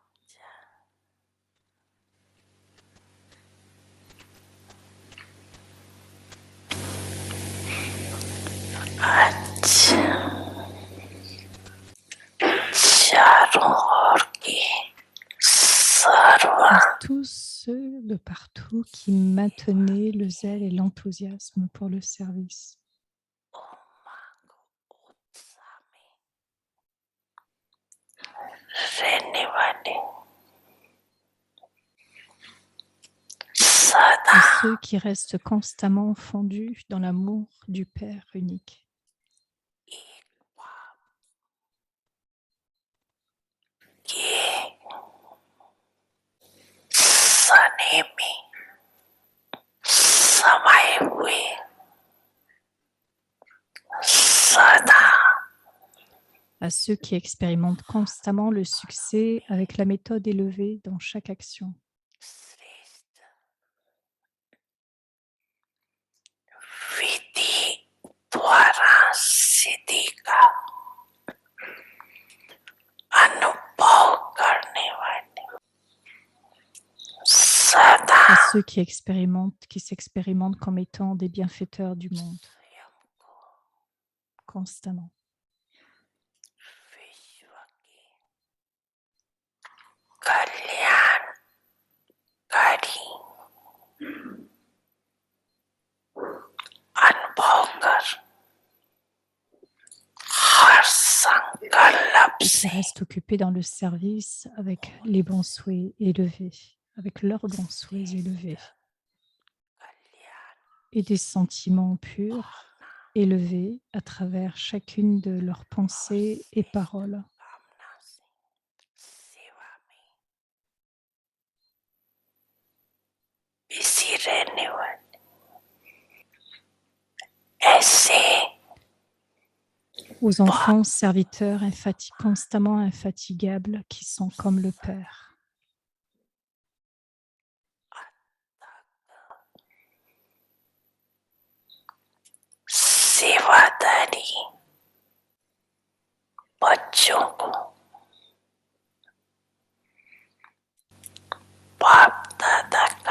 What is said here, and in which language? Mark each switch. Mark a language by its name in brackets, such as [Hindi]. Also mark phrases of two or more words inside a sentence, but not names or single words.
[Hindi] अच्छा चारों ओर की सर्व [French] Tous ceux de partout qui maintenaient le zèle et l'enthousiasme pour le service. [Hindi] उमंग उत्साह में रहने वाले सदा [French] Et ceux qui restent constamment fondus dans l'amour du Père unique. [Hindi] एक भाव के सने में समाये हुए सदा [French] À ceux qui expérimentent constamment le succès avec la méthode élevée dans chaque action. [Hindi] श्रेष्ठ विधि द्वारा सिद्धि का अनुभव करने वाले सदा [French] À ceux qui s'expérimentent comme étant des bienfaiteurs du monde, [Hindi] स्वयं को [French] constamment. [Hindi] विश्व के कल्याणकारी अनुभव कर हर संकल्प [French] Et qui [Hindi] से [French] restent occupés dans le service avec les bons souhaits élevés, avec leurs bons souhaits élevés, [Hindi] कल्याण [French] et des sentiments purs élevés à travers chacune de leurs pensées et paroles. [Hindi] कामना से सेवा में इसी रहने वाले ऐसे [French] Aux enfants serviteurs constamment infatigables qui sont comme le Père. [Hindi] सेवादारी बच्चों को बाप दादा का